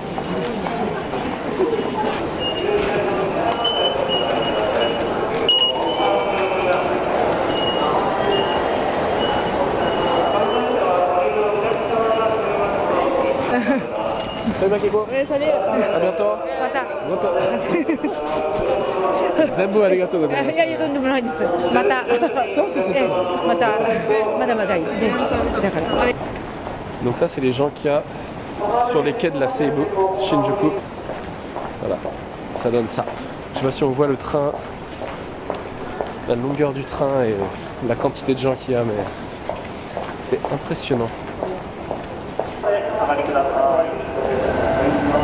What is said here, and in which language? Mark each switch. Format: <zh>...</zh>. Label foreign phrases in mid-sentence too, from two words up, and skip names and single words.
<fr>Salut Makeko. Ouais, salut. À bientôt.</fr> <ja>Mata.</ja> <fr>Bientôt.</fr> <ja>全部ありがとうございます. いやいやとんでもないです。また。そうまたまだまだいいね。だから。</ja> <fr>Donc ça c'est les gens qu'il y a sur les quais de la Seibu, Shinjuku. Voilà, ça donne ça. Je sais pas si on voit le train, la longueur du train et la quantité de gens qu'il y a, mais c'est impressionnant.</fr>